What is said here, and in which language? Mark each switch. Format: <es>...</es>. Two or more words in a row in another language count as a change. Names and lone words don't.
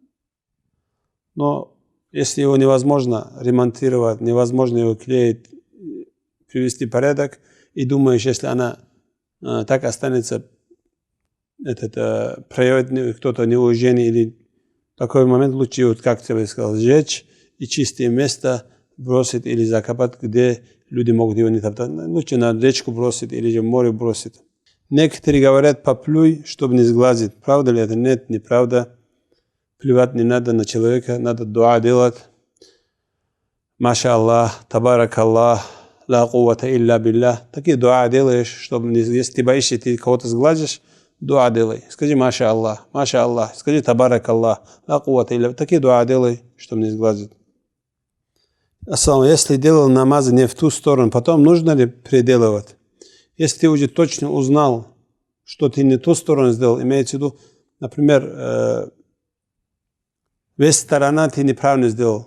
<ru>Но если его невозможно ремонтировать, невозможно его клеить, привести в порядок, и думаешь, если она так останется, проявит кто-то неуважение или такой момент, лучше, вот, как тебе сказал, сжечь и чистое место бросить или закопать, где люди могут его не топтать. Лучше на речку бросить или же в море бросить. Некоторые говорят, поплюй, чтобы не сглазить. Правда ли это? Нет, неправда. Плевать не надо на человека, надо дуа делать.</ru> <ar>ما شاء الله تبارك الله لا قوة إلا بالله.</ar> <ru>Такие дуа делаешь, чтобы если ты боишься, ты кого-то сглазишь, дуа делай.</ru> <ar>Скажи ما شاء الله, скажи تبارك الله لا قوة إلا.</ar> <ru>Такие дуа делай, чтобы не сглазить. Если делал намазы не в ту сторону, потом нужно ли переделывать? Если ты уже точно узнал, что ты не ту сторону сделал, имеется в виду, например, весь сторона ты неправильно сделал.</ru>